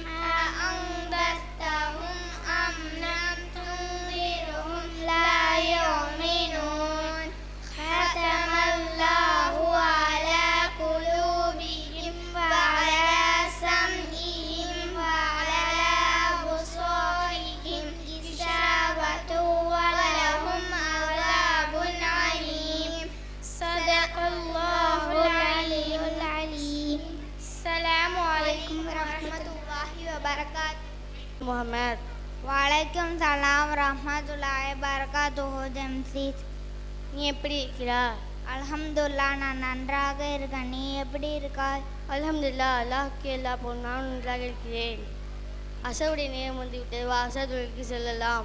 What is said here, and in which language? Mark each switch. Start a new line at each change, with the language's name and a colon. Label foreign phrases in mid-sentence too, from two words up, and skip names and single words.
Arabic: أأنذرتهم أم لم تنذرهم لا يؤمنون ختم الله على قلوبهم وعلى سمعهم وعلى أبصارهم غشاوة ولهم عذاب عليم صدق الله العلي العليم. السلام عليكم ورحمة الله وبركاته. முகமது. وعليكم السلام رحمة الله بركاته.
Tamil: ஜம்சீத், நீ எப்படி இருக்கிறா? அல்ஹம்துலில்லாஹ் நான் நன்றாக இருக்கேன். நீ எப்படி இருக்காய்? அல்ஹம்துலில்லாஹ், அல்லாஹ்க்கு எல்லா போல் நான் நன்றாக இருக்கிறேன். அசருடைய நேரம் வந்துவிட்டது, வா அசர் தொழுகைக்கு செல்லலாம்.